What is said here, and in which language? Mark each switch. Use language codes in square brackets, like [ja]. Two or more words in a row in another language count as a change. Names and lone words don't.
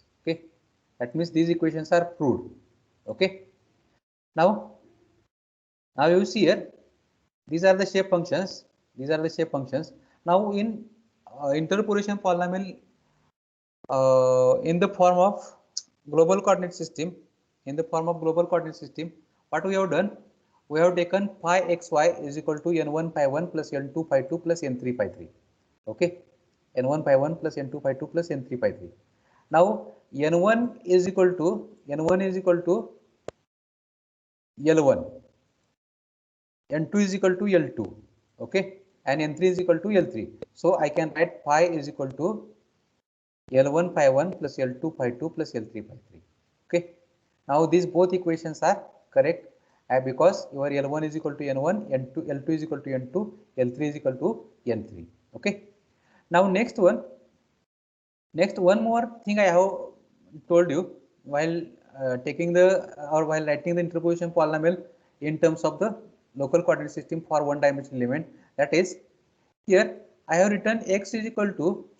[en] Okay, that means these equations are proved. Okay, now you see here, these are the shape functions. Now in interpolation polynomial in the form of global coordinate system, what we have done, we have taken phi xy is equal to n1 phi 1 plus n2 phi 2 plus n3 phi 3. Okay, n1 phi 1 plus n2 phi 2 plus n3 phi 3. Now n1 is equal to L1, n2 is equal to L2, okay, and n3 is equal to L3. So I can write phi is equal to L1 phi 1 plus L2 phi 2 plus L3 phi 3. Okay, now these both equations are correct because your L1 is equal to N1, L2 is equal to N2, L3 is equal to N3. Okay, now next one more thing I have told you while taking the while writing the interpolation polynomial in terms of the local coordinate system for one dimensional element, that is here I have written x is equal to